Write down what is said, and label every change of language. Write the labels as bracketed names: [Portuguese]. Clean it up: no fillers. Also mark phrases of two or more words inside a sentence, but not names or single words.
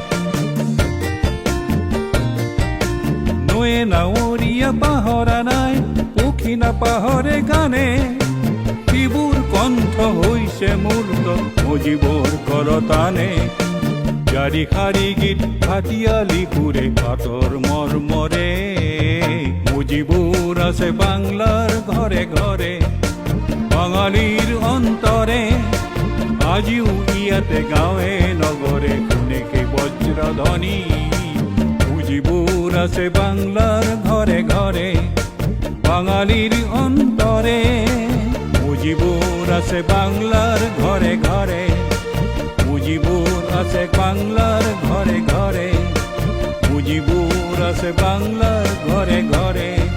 [Assamese] নৈ নাৱৰীয়া পাহৰা নাই পুখি না পাহৰে গানে, শিবুৰ কণ্ঠ হৈছে মূৰ্ত মুজিবৰ কৰতানে। জাৰি শাৰী গীত হাতিয়ালি সুৰে পাতৰ মৰ্মৰে, [Bangla] মুজিবুর আছে বাংলার ঘরে ঘরে, বাঙালির অন্তরে [Assamese] আজিও ইয়াতে গাঁৱে নগরে শুনে সেই বজ্রধ্বনি। [Bangla] মুজিবুর আছে বাংলার ঘরে ঘরে, বাঙালির অন্তরে। মুজিবুর আছে বাংলার ঘরে ঘরে, মুজিবুর আছে বাংলার ঘরে ঘরে, মুজিবুর আছে বাংলার ঘরে ঘরে।